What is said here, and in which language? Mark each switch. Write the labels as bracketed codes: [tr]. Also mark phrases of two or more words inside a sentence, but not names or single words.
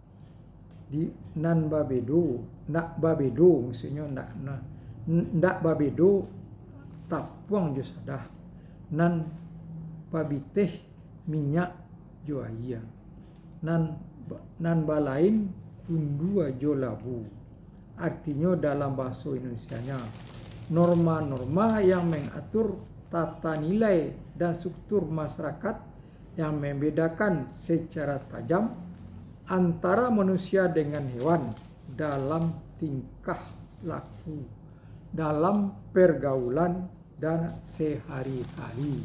[min] nak babedo maksudnya ndak babedo tapuang josadah, nan babiteh minyak joaya, nan balain kundua jolabu. [id] Artinya dalam bahasa Indonesianya, norma-norma yang mengatur tata nilai dan struktur masyarakat yang membedakan secara tajam antara manusia dengan hewan dalam tingkah laku, dalam pergaulan dan sehari-hari.